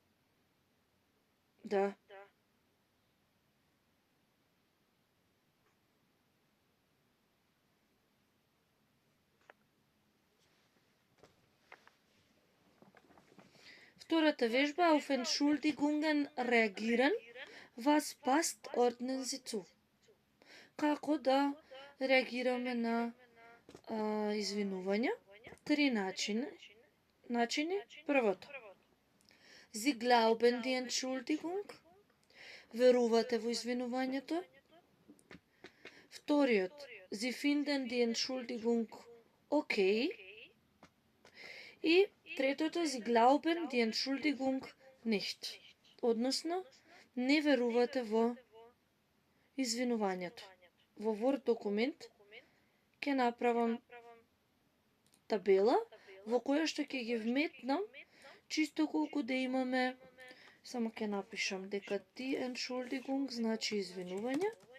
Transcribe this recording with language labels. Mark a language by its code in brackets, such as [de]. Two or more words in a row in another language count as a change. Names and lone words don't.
[mk] Да. Втората вежба е [de] auf Entschuldigungen reagieren. Was passt, ordnen Sie zu. [mk] Како да реагираме на извинувања? 3 начини. Првото. [de] Sie glauben die Entschuldigung. [mk] Верувате во извинувањето. Вториот. [de] Sie finden die Entschuldigung okay. [mk] И третото [de] Sie glauben die Entschuldigung nicht. [mk] Односно, не верувате во извинувањето. Во Word документ ќе направам табела во која што ќе ги вметнам чисто колку да имаме. Само ќе напишам дека [de] die Entschuldigung [mk] значи извинување.